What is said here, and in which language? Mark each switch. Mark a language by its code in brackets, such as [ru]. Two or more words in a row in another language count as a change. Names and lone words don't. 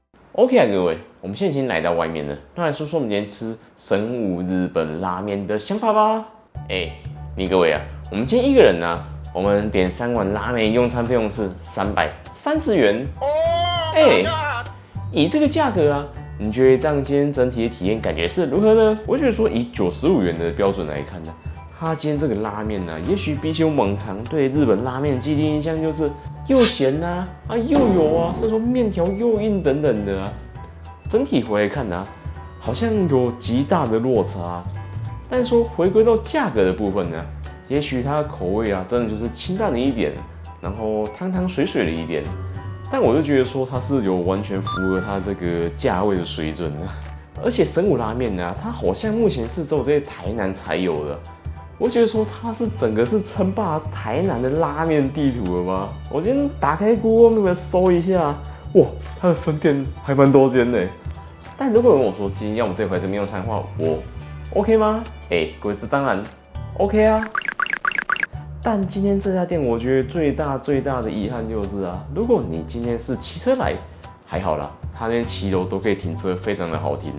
[zh] OK 啊，各位，我們現在已經來到外面了，那來說說我們今天吃神武日本拉麵的想法吧。你各位啊，我們今天一個人啊，我們點3碗拉麵，用餐費用是330元。以這個價格啊，你覺得這樣今天整體的體驗感覺是如何呢？我覺得說以95元的標準來看呢，它今天這個拉麵呢，也許比起我們往常對日本拉麵的既定印象就是又鹹啊又油啊，甚至說麵條又硬等等的啊，整體回來看呢，好像有極大的落差。但是說回歸到價格的部分呢，也許它的口味啊，真的就是清淡了一點，然後湯湯水水了一點。但我就覺得說它是有完全符合它這個價位的水準的。而且神武拉麵呢，它好像目前是只有在台南才有的。我覺得說它是整個是稱霸台南的拉麵地圖了嗎？我今天打開 Google Map 搜一下，哇，它的分店還蠻多間的。但如果有人問我說今天要我們這回這邊用餐的話，我 OK 嗎？各位，這當然 OK 啊。但今天這家店，我覺得最大的遺憾就是啊，如果你今天是騎車來，還好啦，它那邊騎樓都可以停車，非常的好停啊。